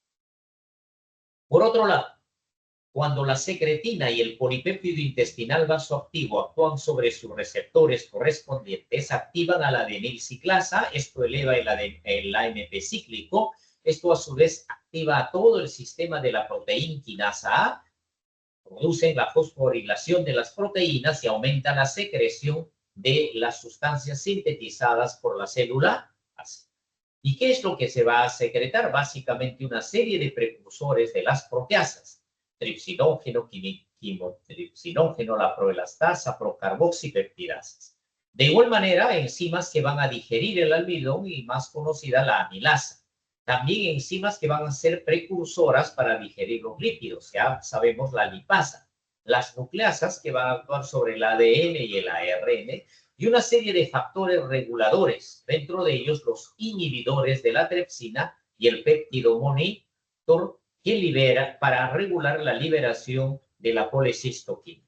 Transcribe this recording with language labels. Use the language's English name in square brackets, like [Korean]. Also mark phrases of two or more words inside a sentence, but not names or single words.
[Spanish] Por otro lado, cuando la secretina y el polipéptido intestinal vasoactivo actúan sobre sus receptores correspondientes, activan a la adenilciclasa, esto eleva el AMP cíclico, esto a su vez activa a todo el sistema de la proteína quinasa A, producen la fosforilación de las proteínas y aumenta la secreción de las sustancias sintetizadas por la célula ácida. ¿Y qué es lo que se va a secretar? Básicamente una serie de precursores de las proteasas, tripsinógeno, quimotripsinógeno, la proelastasa, procarboxipeptidasas. De igual manera, enzimas que van a digerir el almidón y más conocida la amilasa. También enzimas que van a ser precursoras para digerir los lípidos, ya sabemos la lipasa. Las nucleasas que van a actuar sobre el ADN y el ARN, y una serie de factores reguladores, dentro de ellos los inhibidores de la tripsina y el péptido monitor que libera para regular la liberación de la colecistoquina.